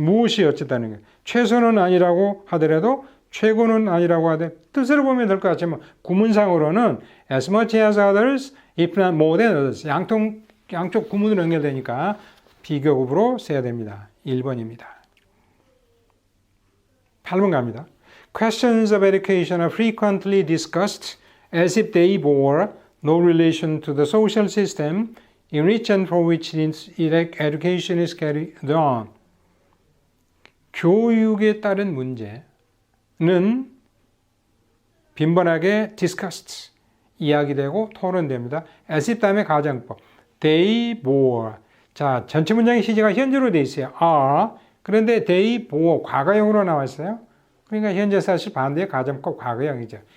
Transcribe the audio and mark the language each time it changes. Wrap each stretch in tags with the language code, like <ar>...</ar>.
<ko>무엇이 어쨌다는 거예요. 최소는 아니라고 하더라도 최고는 아니라고 하되 뜻으로 보면 될 것 같지만 구문상으로는</ko> <en>as much as others, if not more than others.</en> <ko>양쪽 구문으로 연결되니까 비교급으로 써야 됩니다. 1번입니다. 8번 갑니다.</ko> <en>Questions of education are frequently discussed as if they bore no relation to the social system in which and for which education is carried on.</en> <ko>교육에 따른 문제는 빈번하게 discussed, 이야기되고 토론됩니다. as if 다음에 가정법.</ko> <en>They bore.</en> <ko>자, 전체 문장의 시제가 현재로 되어 있어요.</ko> <en>are.</en> <ko>그런데</ko> <en>they bore</en> <ko>과거형으로 나와 있어요. 그러니까 현재 사실 반대의 가정법 과거형이죠.</ko>